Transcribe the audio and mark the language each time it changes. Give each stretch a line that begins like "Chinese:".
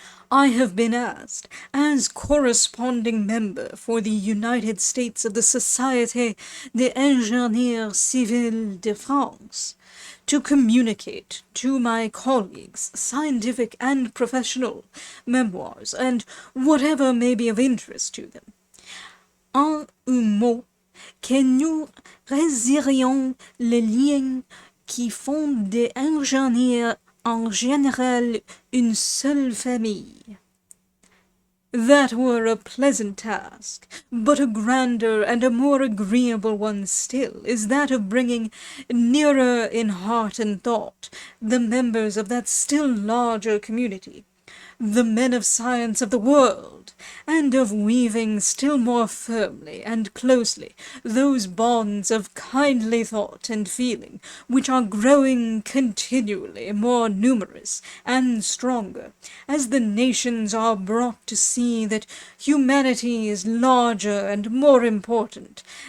English: I have been asked, as corresponding member for the United States of the Société des Ingénieurs Civils de France, to communicate to my colleagues scientific and professional memoirs and whatever may be of interest to them.
French: En un mot, que nous resserrions les liens qui font des ingénieurs en général une seule famille.
English: That were a pleasant task, but a grander and a more agreeable one still is that of bringing nearer in heart and thought the members of that still larger community, the men of science of the world, and of weaving still more firmly and closely those bonds of kindly thought and feeling which are growing continually more numerous and stronger, as the nations are brought to see that humanity is larger and more important